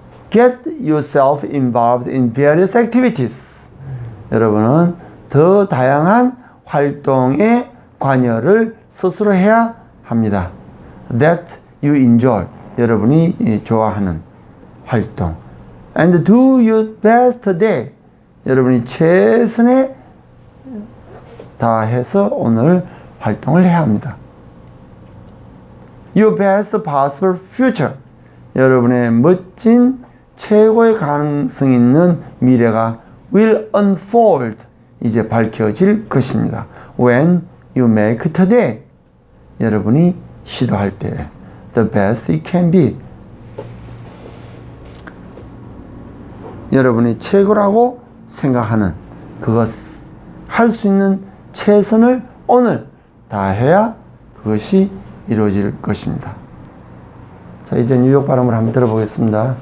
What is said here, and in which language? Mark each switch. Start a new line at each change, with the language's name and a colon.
English: Get yourself involved in various activities.
Korean: 여러분은 더 다양한 활동에 관여를 스스로 해야 합니다.
English: That you enjoy.
Korean: 여러분이 좋아하는 활동.
English: And do your best today.
Korean: 여러분이 최선에 다해서 오늘 활동을 해야 합니다.
English: Your best possible future.
Korean: 여러분의 멋진 최고의 가능성 있는 미래가
English: will unfold.
Korean: 이제 밝혀질 것입니다.
English: When you make today.
Korean: 여러분이 시도할 때
English: the best it can be.
Korean: 여러분이 최고라고 생각하는 그것 할 수 있는 최선을 오늘 다해야 그것이 이루어질 것입니다. 자, 이제 뉴욕 발음을 한번 들어보겠습니다.